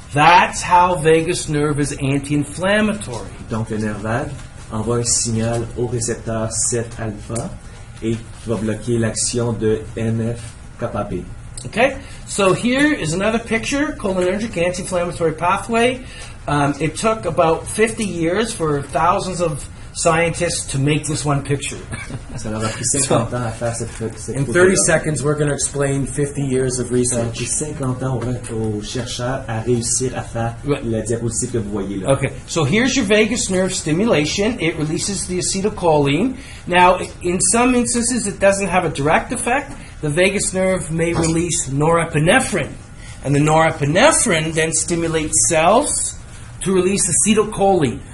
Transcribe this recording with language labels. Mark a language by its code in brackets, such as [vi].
[en] That's how vagus nerve is anti-inflammatory. [fr] Donc le nerf vague envoie un signal au récepteur 7-alpha et qui va bloquer l'action de NF-kappa B. [en] Okay, so here is another picture, cholinergic anti-inflammatory pathway. It took about 50 years for thousands of scientists to make this one picture. [fr] Ça leur a pris 50 ans à faire cette [en] In 30 seconds, we're going to explain 50 years of [fr] Ça a [en] research. [fr] pris 50 ans aux chercheurs à réussir à faire la diapositive que vous voyez là. [en] Okay, so here's your vagus nerve stimulation. It releases the acetylcholine. Now, in some instances, it doesn't have a direct effect. The vagus nerve may release norepinephrine, and the norepinephrine then stimulates cells to release acetylcholine.